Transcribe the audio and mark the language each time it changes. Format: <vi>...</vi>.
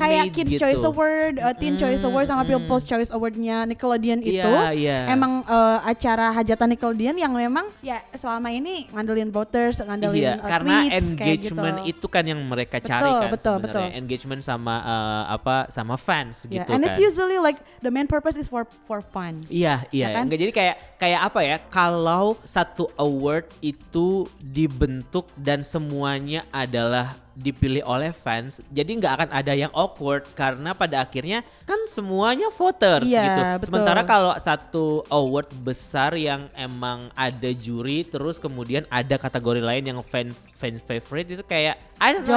<id>kayak</id> <en>made Kids</en> <id>gitu. Choice Award, Teen Choice Award sama People's Choice Award-nya Nickelodeon itu emang acara hajatan Nickelodeon yang memang ya selama ini ngandelin voters, ngandelin karena</id> <en>tweets, engagement</en> <id>gitu. itu kan yang mereka cari kan betul. engagement sama sama fans gitu</id> <en>and</en> <id>kan.</id> <en>it's usually like the main purpose is for fun.</en> <id>Iya. Kan? Enggak, jadi kayak apa ya? Kalau satu award itu dibentuk dan semuanya adalah dipilih oleh fans, jadi nggak akan ada yang awkward karena pada akhirnya kan semuanya voters gitu. Betul. Sementara kalau satu award besar yang emang ada juri, terus kemudian ada kategori lain yang fan favorite, itu kayak</id> <en>I don't know.</en>